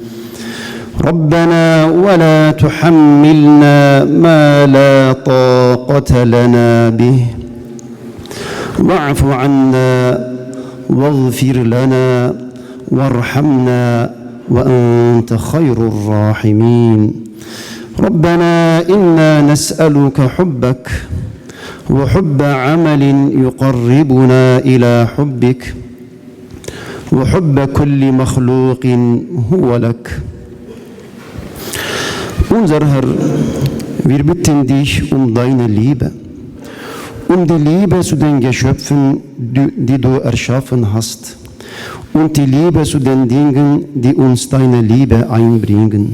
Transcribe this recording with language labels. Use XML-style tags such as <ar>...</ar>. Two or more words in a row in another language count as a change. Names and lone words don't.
<ar>ربنا ولا تحملنا ما لا طاقة لنا به واعف عنا واغفر لنا وارحمنا وأنت خير الراحمين. ربنا إنا نسألك حبك وحب عمل يقربنا إلى حبك وحب كل مخلوق هو لك.</ar> <de>Unser Herr, wir bitten dich deine Liebe, die Liebe zu den Geschöpfen, die du erschaffen hast, und die Liebe zu den Dingen, die uns deine Liebe einbringen.</de>